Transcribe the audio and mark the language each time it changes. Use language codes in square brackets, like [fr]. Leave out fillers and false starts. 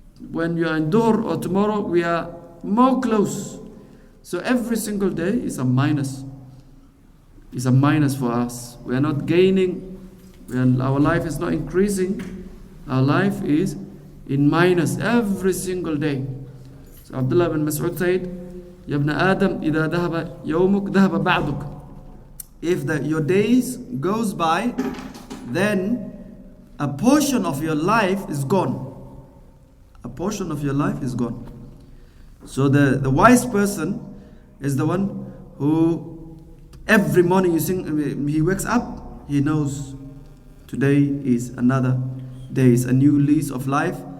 [en] When you are in Dhuhr or tomorrow, we are more close. So every single day is a minus. It's a minus for us. We are not gaining. Our life is not increasing. Our life is in minus every single day. So Abdullah bin Mas'ud said, [ar] يا ابن آدم إذا ذهب يومك ذهب بعضك. [en] If your days goes by, then a portion of your life is gone. A portion of your life is gone. So the wise person is the one who every morning he wakes up, he knows today is another day, is a new lease of life.